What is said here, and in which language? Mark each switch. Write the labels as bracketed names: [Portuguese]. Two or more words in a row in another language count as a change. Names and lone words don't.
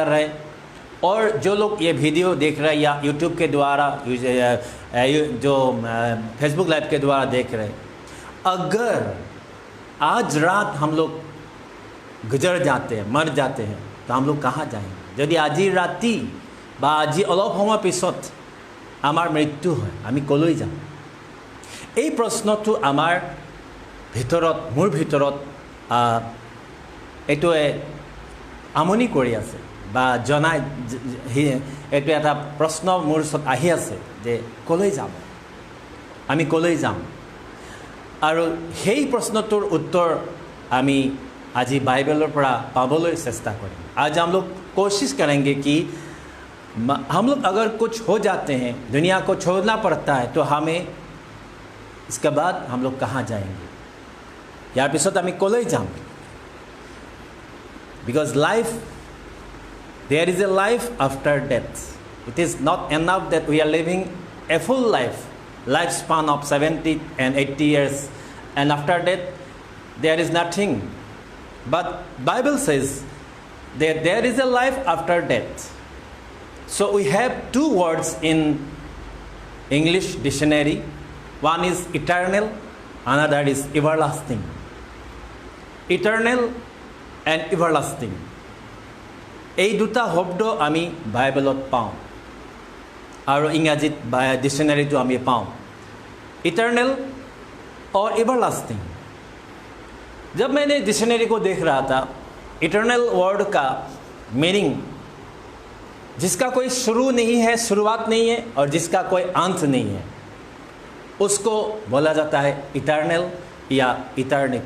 [Hindi] रहे हैं और जो लोग ये वीडियो देख रहे हैं या यूट्यूब के द्वारा जो फेसबुक लाइव के द्वारा देख रहे हैं अगर आज रात हम लोग गुजर जाते हैं मर जाते हैं तो हम लोग कहाँ जाएंगे यदि [Assamese] আজি ৰাতি বা আজি অলপ সময় পিছত আমাৰ মৃত্যু হয় আমি কলৈ যাম এই প্ৰশ্নটো আমাৰ ভিতৰত মোৰ ভিতৰত এইটোৱে আমনি কৰি আছে বা জনাই এইটো এটা প্ৰশ্ন মোৰ ওচৰত আহি আছে যে কলৈ যাম আমি কলৈ যাম আৰু সেই প্ৰশ্নটোৰ উত্তৰ আমি আজি বাইবেলৰ পৰা পাবলৈ চেষ্টা কৰিম [Hindi] आज हम लोग कोशिश करेंगे कि हम लोग अगर कुछ हो जाते हैं दुनिया को छोड़ना पड़ता है तो हमें इसके बाद हम लोग कहाँ जाएंगे यार पिछत हमें कॉलेज जाम [English] because life there is a life after death it is not enough that we are living a full life span of 70 and 80 years and after death there is nothing but Bible says that there is a life after death. So we have 2 words in English dictionary. One is eternal, another is everlasting. Eternal and everlasting. [Assamese] এই দুটা শব্দ আমি বাইবেলত পাওঁ আৰু ইংৰাজীত ডিকশ্যনাৰীটো আমি পাওঁ [Hindi] इटर्नल और एवरलास्टिंग। जब मैंने डिक्शनरी को देख रहा था, इटर्नल वर्ड का मीनिंग जिसका कोई शुरू नहीं है, शुरुआत नहीं है, और जिसका कोई अंत नहीं है, उसको बोला जाता है इटर्नल या इटर्निटी।